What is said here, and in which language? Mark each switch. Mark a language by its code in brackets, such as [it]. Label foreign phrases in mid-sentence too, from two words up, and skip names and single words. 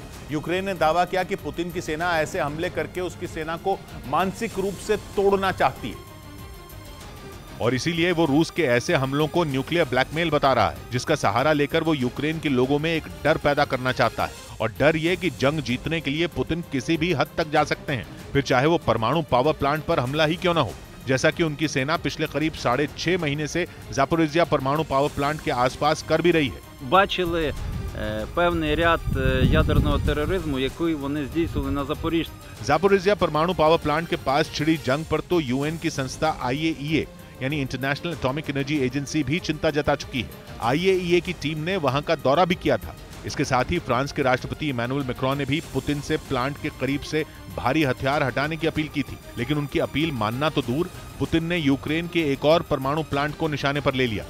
[hi] यूक्रेन ने दावा किया कि पुतिन की सेना ऐसे हमले करके उसकी सेना को मानसिक रूप से तोड़ना चाहती है और इसीलिए वो रूस के ऐसे हमलों को [en] nuclear blackmail [hi] बता रहा है, जिसका सहारा लेकर वो यूक्रेन के लोगों में एक डर पैदा करना चाहता है। और डर ये कि जंग जीतने के लिए पुतिन किसी भी हद तक जा सकते हैं, फिर चाहे वो परमाणु [en] power plant [hi] पर हमला ही क्यों न हो, जैसा कि उनकी सेना पिछले करीब 6.5 महीने से जापोरिजिया परमाणु पावर प्लांट के आसपास कर भी रही है। [uk] Бачили певний ряд ядерного тероризму, який вони здійснили на Запоріжжі. [hi] जापोरिजिया परमाणु [en] power plant [hi] के पास छिड़ी जंग पर तो यूएन की संस्था IAEA यानी इंटरनेशनल एटॉमिक एनर्जी एजेंसी भी चिंता जता चुकी है। IAEA की टीम ने वहां का दौरा भी किया था। इसके साथ ही फ्रांस के राष्ट्रपति इमैनुअल मैक्रोन ने भी पुतिन से प्लांट के करीब से भारी हथियार हटाने की अपील की थी, लेकिन उनकी अपील मानना तो दूर, पुतिन ने यूक्रेन के एक और परमाणु प्लांट को निशाने पर ले लिया।